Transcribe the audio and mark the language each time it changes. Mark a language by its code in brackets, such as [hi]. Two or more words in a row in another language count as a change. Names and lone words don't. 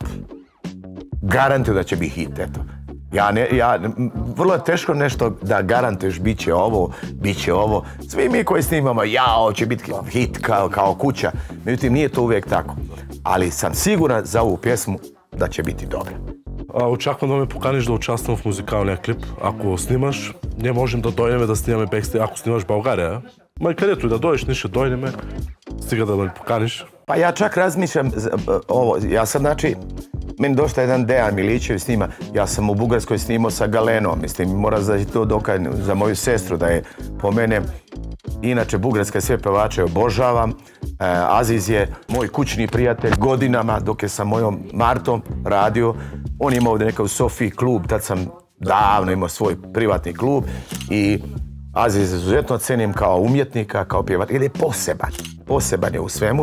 [sr] Garantuju da će biti hit, eto. Vrlo je teško nešto da garantuješ bit će ovo. Svi mi koji snimamo, jao, će biti hit kao kuća. Međutim, nije to uvijek tako. Ali sam siguran za ovu pjesmu da će biti dobra. [bg] Очаквам да ме поканиш да участвам в музикалния клип. Ако снимаш, ние можем да дойдем да снимаме бекстейдж. Ако снимаш България, ма и където и да дойдеш, ние ще дойдем. Стига да ме поканиш. [sr] Pa ja čak razmišljam ovo, ja sam znači, meni došla jedan Dejan Milićević snima, ja sam u Bugarskoj snimao sa Galenom, mislim, moram da to dokažem za moju sestru da je po mene, inače Bugarska sve pevače obožavam, Aziz je moj kućni prijatelj godinama dok je sa mojom Martom radio, on je imao ovdje nekakav Sofiji klub, tad sam davno imao svoj privatni klub i Aziz izuzetno cenim kao umjetnika, kao pjevač, jer je poseban je u svemu.